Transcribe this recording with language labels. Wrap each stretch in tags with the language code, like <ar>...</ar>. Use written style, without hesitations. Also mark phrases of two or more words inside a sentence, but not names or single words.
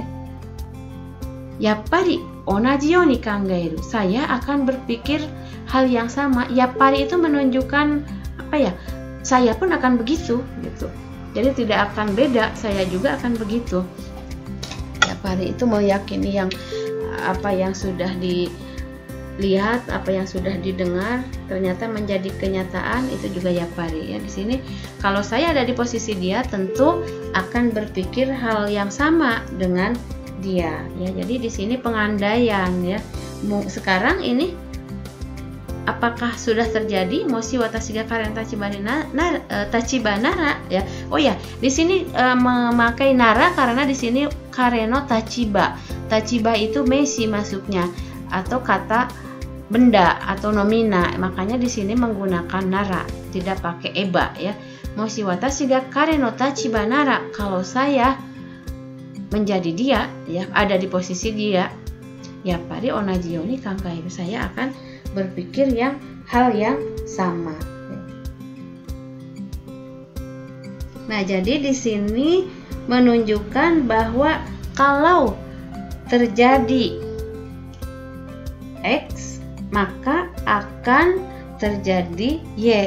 <ja>やっぱり同じように考える,</ja> <id>saya akan berpikir hal yang sama. Yappari itu menunjukkan apa ya? Saya pun akan begitu gitu. Jadi tidak akan beda, saya juga akan begitu. Yappari itu meyakini yang apa yang sudah dilihat, apa yang sudah didengar ternyata menjadi kenyataan, itu juga yappari ya. Di sini kalau saya ada di posisi dia, tentu akan berpikir hal yang sama dengan dia ya. Jadi di sini pengandaian ya. Sekarang ini apakah sudah terjadi?</id> <ja>もし私が彼の立場なら ya.</ja> <id>Oh ya, di sini memakai nara karena di sini</id> <ja>彼の立場.</ja> <id>Tachiba itu meshi masuknya atau kata benda atau nomina. Makanya di sini menggunakan nara, tidak pakai eba ya.</id> <ja>もし私が彼の立場なら,</ja> <id>kalau saya menjadi dia ya, ada di posisi dia,</id> <ja>やっぱり同じように考える,</ja> <id>saya akan berpikir hal yang sama. Nah, jadi di sini menunjukkan bahwa kalau terjadi X, maka akan terjadi Y.</id>